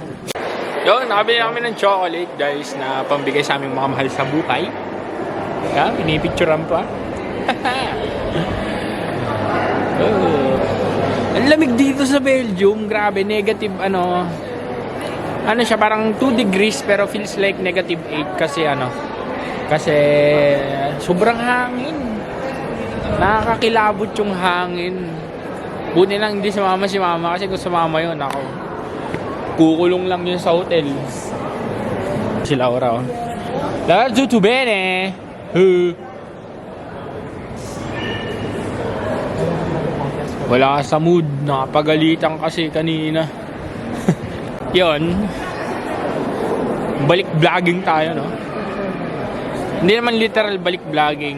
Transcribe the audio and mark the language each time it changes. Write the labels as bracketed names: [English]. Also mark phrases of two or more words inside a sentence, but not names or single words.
[Filipino] Yun, nakabili kami ng chocolate guys na pambigay sa aming mga mahal sa buhay. Kaya, pinipicturean pa. Ang lamig dito sa Belgium, grabe, negative siya, parang 2 degrees pero [English] feels like negative [Filipino] 8 kasi kasi Sobrang hangin. Nakakakilabot yung hangin. Buti lang hindi sumama si mama kasi kung sumama yun ako, kukulong lang yun sa hotel. Si Laura, oh. Laura, [Italian] tutto bene. [Filipino] Wala ka sa mood. Nakapagalitan kasi kanina. Yun. Balik vlogging tayo, no? Hindi naman literal balik vlogging.